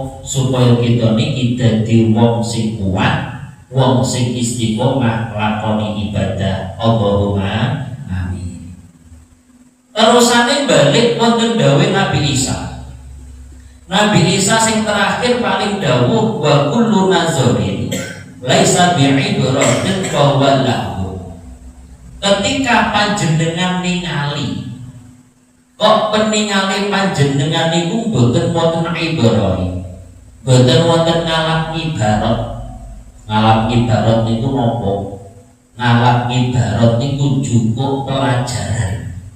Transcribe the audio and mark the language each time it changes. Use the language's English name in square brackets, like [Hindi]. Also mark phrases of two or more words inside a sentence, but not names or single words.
[Javanese] Supaya kita niki dadi wong sing kuat, wong sing istiqomah lakoni ibadah. [Arabic] Allahumma amin. [Javanese] Terusane balik wonten dawuh Nabi Isa. Nabi Isa sing terakhir paling dawuh [Arabic] wa kullu nazarin laisa bi'ibratin fahuwa lahu. [Javanese] Ketika panjenengan ningali kok peningali panjenengan niku boten wonten ibarat, boten wonten ngalap ibarat. Ngalap ibarat niku napa? Ngalap ibarat niku cukup pelajaran.